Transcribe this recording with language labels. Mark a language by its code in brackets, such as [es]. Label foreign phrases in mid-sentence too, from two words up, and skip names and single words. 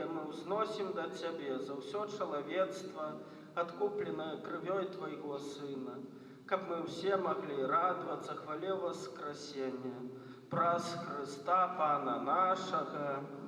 [ru] мы узносим до Тебе [be] за ўсё чалавецтва, [ru] откупленное кровёй Твоего Сына, каб мы все могли радоваться хвале воскресения, [be] праз Христа Пана нашего.